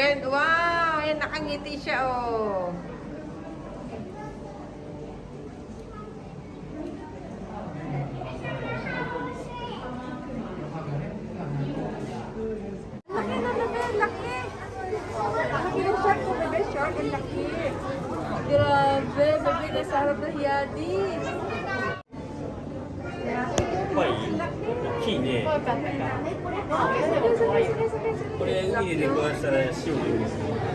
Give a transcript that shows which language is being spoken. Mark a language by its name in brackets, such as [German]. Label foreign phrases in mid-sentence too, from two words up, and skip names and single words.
[Filipino] Wow! Ayan, nakangiti siya, oh. Laki na, bebe. Laki. Laki ng shark ko, bebe. Shark, ang laki. Grabe, bebe. Nasa harap ng yadi. [Japanese] 大きいね。これ海で食わしたら塩ですよ。